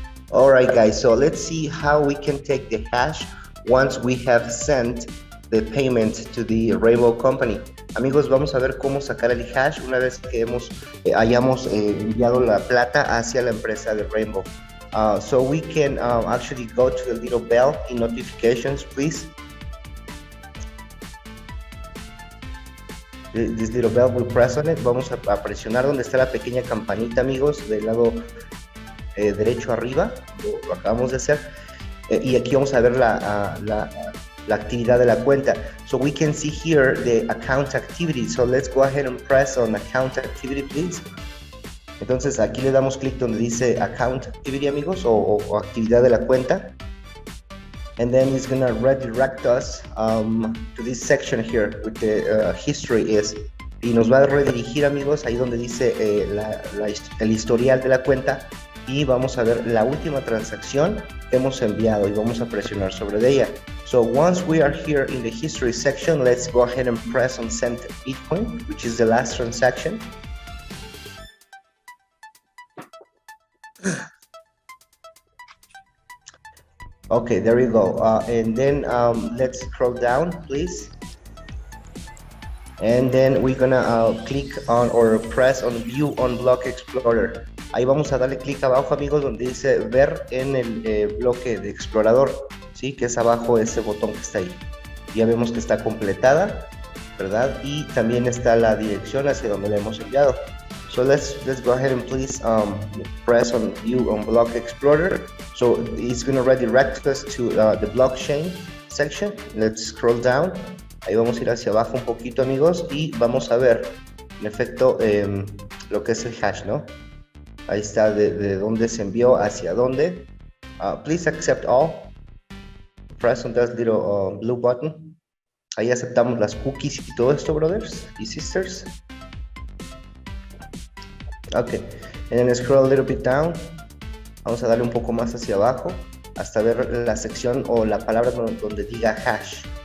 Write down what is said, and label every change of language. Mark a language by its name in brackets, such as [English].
[English] Alright guys, so let's see how we can take the hash once we have sent the payment to the Rainbow Company. [Spanish] Amigos, vamos a ver cómo sacar el hash una vez que hayamos enviado la plata hacia la empresa de Rainbow. [English] So we can actually go to the little bell in notifications, please. This little bell, we'll press on it. [Spanish] Vamos a presionar donde está la pequeña campanita, amigos, del lado derecho arriba. Lo acabamos de hacer. Y aquí vamos a ver la actividad de la cuenta. [English] So we can see here the account activity. So let's go ahead and press on account activity, please. [Spanish] Entonces aquí le damos clic donde dice [English] account activity, [Spanish] amigos, o actividad de la cuenta. [English] And then it's gonna redirect us to this section here with the history is. [Spanish] Y nos va a redirigir, amigos, ahí donde dice el historial de la cuenta. Y vamos a ver la última transacción que hemos enviado y vamos a presionar sobre ella. [English] So once we are here in the history section, let's go ahead and press on send Bitcoin, which is the last transaction. Okay, there you go. And then let's scroll down, please. And then we're gonna click on or press on view on block explorer. [Spanish] Ahí vamos a darle clic abajo, amigos, donde dice ver en el bloque de explorador, ¿sí? Que es abajo ese botón que está ahí. Ya vemos que está completada, ¿verdad? Y también está la dirección hacia donde la hemos enviado. [English] So let's go ahead and please press on view on block explorer. So it's going to redirect us to the blockchain section. Let's scroll down. [Spanish] Ahí vamos a ir hacia abajo un poquito, amigos, y vamos a ver en efecto lo que es el hash, ¿no? Ahí está de dónde se envió hacia dónde. [English] Please accept all. Press on that little blue button. [Spanish] Ahí aceptamos las cookies y todo esto, brothers y sisters. [English] Okay, and then scroll a little bit down. [Spanish] Vamos a darle un poco más hacia abajo hasta ver la sección o la palabra donde diga hash.